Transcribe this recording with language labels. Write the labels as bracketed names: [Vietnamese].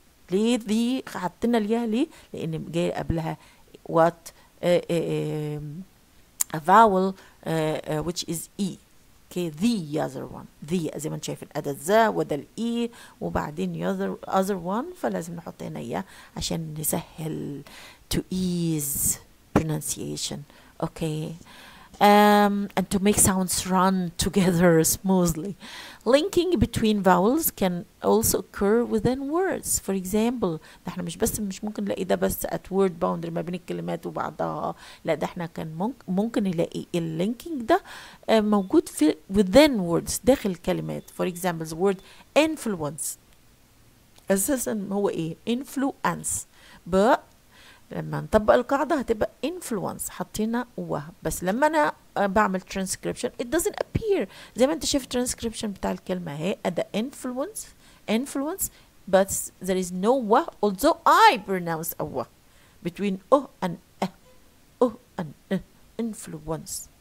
[Arabic] ليه دي حطينا الياء ليه؟ لأن جاي قبلها [English] what a vowel which is e. Okay, the other one. [Arabic] the زي ما انت شايف الأداة ذا وده الإي وبعدين [English] other one، [Arabic] فلازم نحط هنا إياه عشان نسهل [English] to ease pronunciation. Okay, and to make sounds run together smoothly. Linking between vowels can also occur within words. [Arabic] For example، ده احنا مش ممكن نلاقي ده بس [English] at word boundary [Arabic] ما بين الكلمات وبعضها، لا ده احنا كان ممكن نلاقي اللينكينج ده موجود في [English] within words [Arabic] داخل الكلمات. [English] For example the word influence [Arabic] اساسا هو ايه؟ [English] influence، but [Arabic] لما نطبق القاعدة هتبقى [English] influence [Arabic] حطينا و، بس لما أنا بعمل [English] transcription it doesn't appear [Arabic] زي ما أنت شايف transcription بتاع الكلمة اهي [English] the influence but there is no و although I pronounce a و between and and influence.